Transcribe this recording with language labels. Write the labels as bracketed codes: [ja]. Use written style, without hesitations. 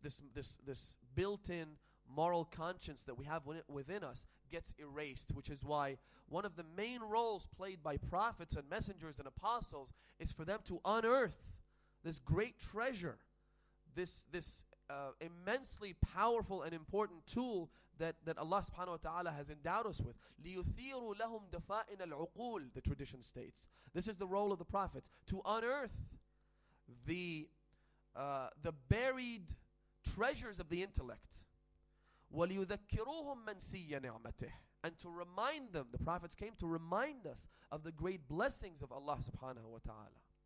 [en] This built-in moral conscience that we have within us gets erased, which is why one of the main roles played by prophets and messengers and apostles is for them to unearth this great treasure, this immensely powerful and important tool that Allah subhanahu wa ta'ala has endowed us with. [ar] لِيُثِيرُ لَهُمْ دَفَائِنَ الْعُقُولِ, [en] the tradition states. This is the role of the prophets, to unearth the buried treasures of the intellect. [ar] وَلِيُذَكِّرُوهُمْ مَنْسِيَّ نِعْمَتِهِ, [en] and to remind them, the prophets came to remind us of the great blessings of Allah subhanahu wa ta'ala.